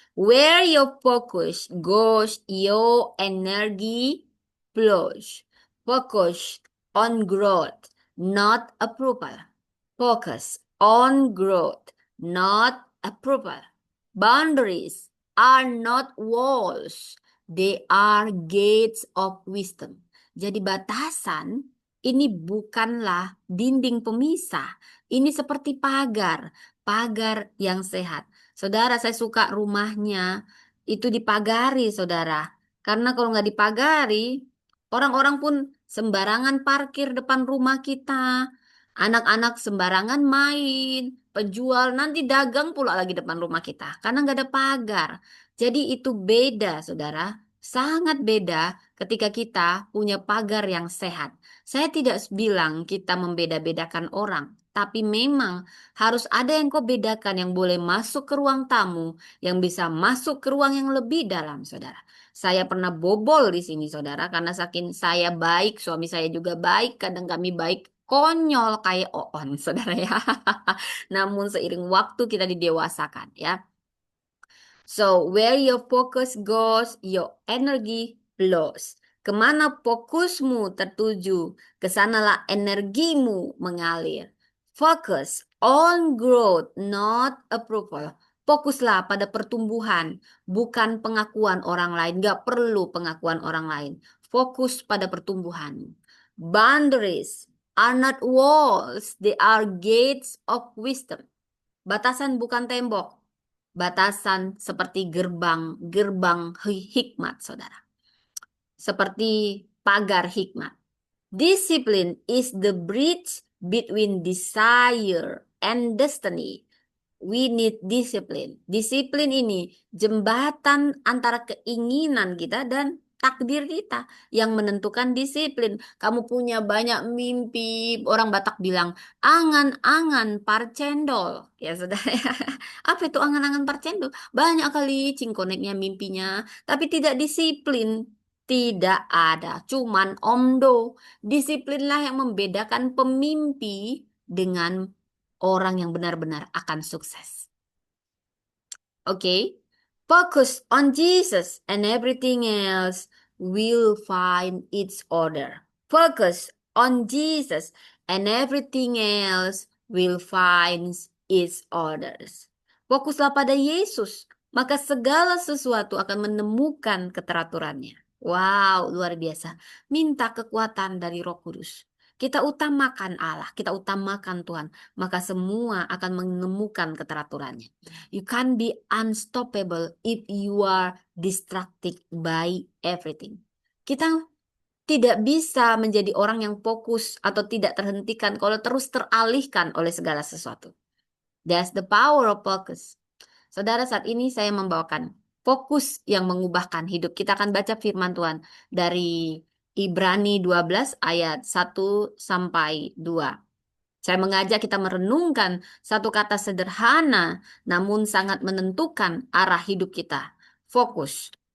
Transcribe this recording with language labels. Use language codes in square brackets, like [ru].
[en] Where your focus goes, your energy flows. Focus on growth, not approval. Focus on growth, not approval. Boundaries are not walls. They are gates of wisdom. [id] Jadi batasan ini bukanlah dinding pemisah. Ini seperti pagar, pagar yang sehat. Saudara, saya suka rumahnya. itu dipagari, saudara. Karena kalau nggak dipagari, orang-orang pun sembarangan parkir depan rumah kita. Anak-anak sembarangan main. Penjual nanti dagang pula lagi depan rumah kita. Karena nggak ada pagar. Jadi itu beda, saudara. Sangat beda ketika kita punya pagar yang sehat. Saya tidak bilang kita membeda-bedakan orang. Tapi memang harus ada yang kau bedakan yang boleh masuk ke ruang tamu yang bisa masuk ke ruang yang lebih dalam, saudara. Saya pernah bobol di sini, saudara, karena saking saya baik, suami saya juga baik, kadang kami baik konyol kayak Oon, saudara ya. Namun seiring waktu kita didewasakan, ya. [en] So, where your focus goes, your energy flows. [id] Kemana fokusmu tertuju, kesanalah energimu mengalir. [en] Focus on growth, not approval. [id] Fokuslah pada pertumbuhan, bukan pengakuan orang lain. Gak perlu pengakuan orang lain. Fokus pada pertumbuhan. Boundaries are not walls, they are gates of wisdom. Batasan bukan tembok. Batasan seperti gerbang hikmat, saudara. Seperti pagar hikmat. [en] Discipline is the bridge between desire and destiny. We need discipline. [id] Disiplin ini jembatan antara keinginan kita dan takdir kita yang menentukan disiplin. Kamu punya banyak mimpi. Orang Batak bilang, angan-angan parcendol. Ya sudah ya. Apa itu angan-angan parcendol? Banyak kali cingkoneknya mimpinya, tapi tidak disiplin. Tidak ada, cuman omdo. Disiplinlah yang membedakan pemimpi dengan orang yang benar-benar akan sukses. [en] Oke, focus on Jesus and everything else will find its order. Focus on Jesus and everything else will find its orders. [id] Fokuslah pada Yesus, maka segala sesuatu akan menemukan keteraturannya. Wow, luar biasa. Minta kekuatan dari Roh Kudus. Kita utamakan Allah, kita utamakan Tuhan, maka semua akan menemukan keteraturannya. [en] You can't be unstoppable if you are distracted by everything. [id] Kita tidak bisa menjadi orang yang fokus atau tidak terhentikan kalau terus teralihkan oleh segala sesuatu. [en] That's the power of focus. [id] Saudara, saat ini saya membawakan fokus yang mengubahkan hidup. Kita akan baca firman Tuhan dari Ibrani 12 ayat 1 sampai 2. Saya mengajak kita merenungkan satu kata sederhana namun sangat menentukan arah hidup kita. Fokus.